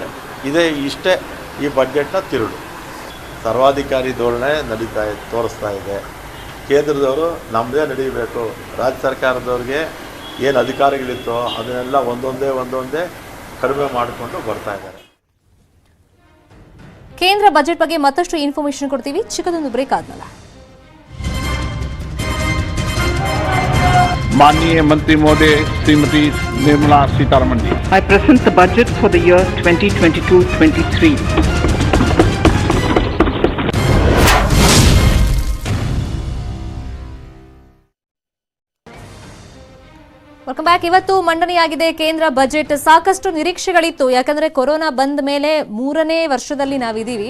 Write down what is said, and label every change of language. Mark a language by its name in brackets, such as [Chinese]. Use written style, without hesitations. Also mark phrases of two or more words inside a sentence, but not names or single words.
[Kannada] ಇಷ್ಟೇ ಈ ಬಜೆಟ್ನ ತಿರುಳು. ಸರ್ವಾಧಿಕಾರಿ ಧೋರಣೆ ತೋರಿಸ್ತಾ ಇದೆ. ಕೇಂದ್ರದವರು ನಮ್ಮದೇ ನಡೀಬೇಕು, ರಾಜ್ಯ ಸರ್ಕಾರದವ್ರಿಗೆ ಏನು ಅಧಿಕಾರಿಗಳಿತ್ತೋ ಅದನ್ನೆಲ್ಲ ಒಂದೊಂದೇ ಕಡಿಮೆ ಮಾಡಿಕೊಂಡು ಬರ್ತಾ ಇದ್ದಾರೆ. ಕೇಂದ್ರ ಬಜೆಟ್ ಬಗ್ಗೆ ಮತ್ತಷ್ಟು ಇನ್ಫಾರ್ಮೇಶನ್ ಕೊಡ್ತೀವಿ, ಚಿಕ್ಕದೊಂದು ಬ್ರೇಕ್ ಆದ್ಮೇಲೆ. [Hindi] माननीय मंत्री महोदय श्रीमती निर्मला सीतारमण जी। [English] I present the budget for the year 2022-23. welcome back. [Kannada] ಇವತ್ತು ಮಂಡನೆಯಾಗಿದೆ ಕೇಂದ್ರ ಬಜೆಟ್. ಸಾಕಷ್ಟು ನಿರೀಕ್ಷೆಗಳಿತ್ತು, ಯಾಕಂದ್ರೆ ಕೊರೋನಾ ಬಂದ ಮೇಲೆ 3ನೇ ವರ್ಷದಲ್ಲಿ ನಾವಿದ್ದೀವಿ.